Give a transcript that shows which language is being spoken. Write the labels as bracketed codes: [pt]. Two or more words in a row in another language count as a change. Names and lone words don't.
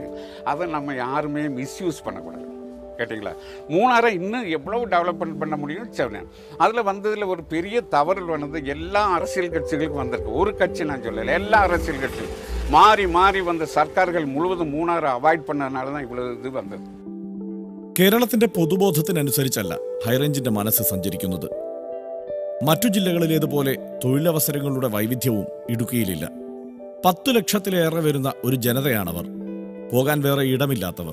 [ta] அதை நம்ம யாருமே மிஸ்யூஸ் பண்ணக்கூடாது. கேட்டிங்களா, மூணாரை இன்னும் எவ்வளவு டெவலப்மெண்ட் பண்ண முடியும்னு சொன்னேன். அதில் வந்ததில் ஒரு பெரிய தவறுகள் வந்தது எல்லா அரசியல் கட்சிகளுக்கும் வந்திருக்கு. ஒரு கட்சி நான் சொல்லலை, எல்லா அரசியல் கட்சியும் மாறி மாறி வந்த சர்க்கார்கள் முழுவதும் மூணாரை அவாய்ட் பண்ணதுனால தான் [ml] ഇവള് ഇത് വന്നത്. കേരളത്തിന്റെ പൊതുബോധത്തിനനുസരിച്ചല്ല ഹൈറേഞ്ചിന്റെ മനസ്സ് സഞ്ചരിക്കുന്നത്. മറ്റു ജില്ലകളിലേതുപോലെ തൊഴിലവസരങ്ങളുടെ വൈവിധ്യവും ഇടുക്കിയിലില്ല. 10 ലക്ഷത്തിലേറെ വരുന്ന ഒരു ജനതയാണവർ. പോകാൻ വേറെ ഇടമില്ലാത്തവർ.